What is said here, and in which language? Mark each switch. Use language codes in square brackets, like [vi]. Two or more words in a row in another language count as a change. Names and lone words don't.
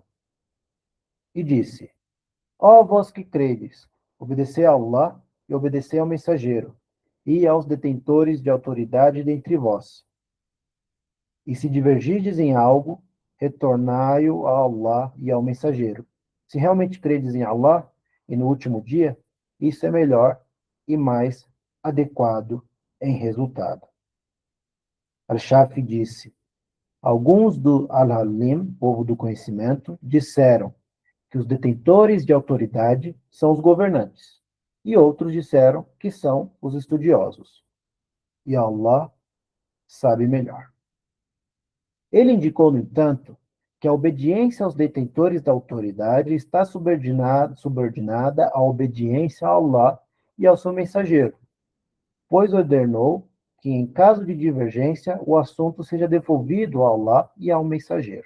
[pt] E disse: Ó vós que credes, obedecei a Allah e obedecei ao mensageiro, e aos detentores de autoridade dentre vós. E se divergides em algo, retornai-o a Allah e ao mensageiro. Se realmente credes em Allah e no último dia, isso é melhor e mais adequado em resultado. Al-Shafi disse: Alguns do Al-Halim, povo do conhecimento, disseram que os detentores de autoridade são os governantes, e outros disseram que são os estudiosos. E Allah sabe melhor. Ele indicou, no entanto, que a obediência aos detentores da autoridade está subordinada à obediência a Allah e ao seu mensageiro, pois ordenou que, em caso de divergência, o assunto seja devolvido a Allah e ao mensageiro.